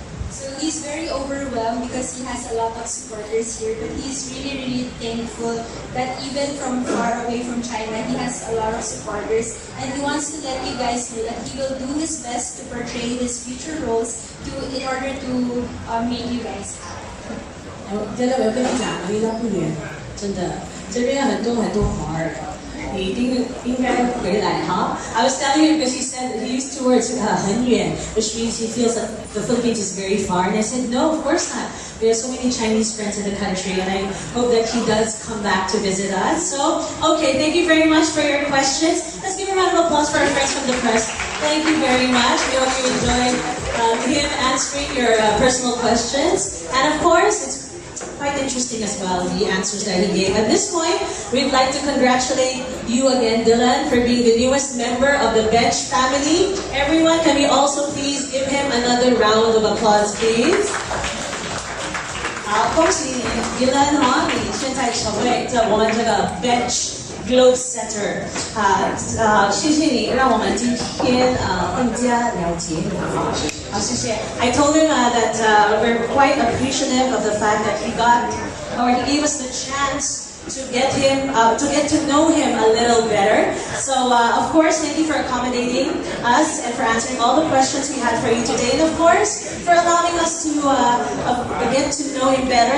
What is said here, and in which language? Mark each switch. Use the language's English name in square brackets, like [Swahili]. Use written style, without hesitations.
[English] So he's very overwhelmed because he has a lot of supporters here, but he's really, really thankful that even from far away from China, he has a lot of supporters, and he wants to let you guys know that he will do his best to portray his future roles in order to make you guys happy. [Chinese] 真的，我要跟你讲，离他不远，真的，这边很多华人。你应该回来哈。 [English] I was telling him because he said he used two words 很远 which means he feels that the Philippines is very far. And I said, no, of course not. We have so many Chinese friends in the country, and I hope that he does come back to visit us. So, okay, thank you very much for your questions. Let's give a round of applause for our friends from the press. Thank you very much. We hope you enjoyed him answering your personal questions. And of course, it's quite interesting as well, the answers that he gave. At this point, we'd like to congratulate you again, Dylan, for being the newest member of the Bench family. Everyone, can we also please give him another round of applause, please? [Chinese] 好，恭喜你 Dylan 哈，你现在成为我们这个 Bench Globe Setter 谢谢你，让我们今天更加了解你哈。好，谢谢。 [English] I told him that we're quite appreciative of the fact that he gave us the chance to get to know him a little better. So of course, thank you for accommodating us and for answering all the questions we had for you today, and of course for allowing us to get to know him better.